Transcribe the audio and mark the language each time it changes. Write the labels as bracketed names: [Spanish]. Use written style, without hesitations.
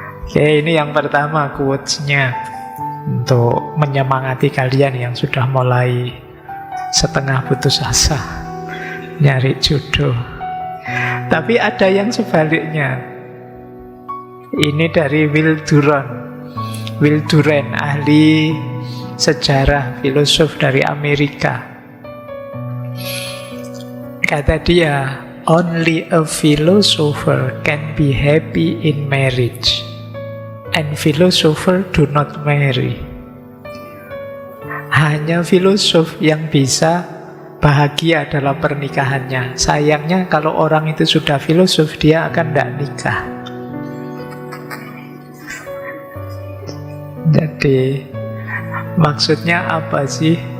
[Indonesian] Oke, ini yang pertama quotes-nya, untuk menyemangati kalian yang sudah mulai setengah putus asa nyari jodoh. Tapi ada yang sebaliknya. Ini dari Will Durant, ahli sejarah, filosof dari Amerika. Kata dia, [English] only a philosopher can be happy in marriage, and philosopher do not marry. [Indonesian] Hanya filosof yang bisa bahagia dalam pernikahannya. Sayangnya kalau orang itu sudah filosof, dia akan tidak nikah. Jadi maksudnya apa sih?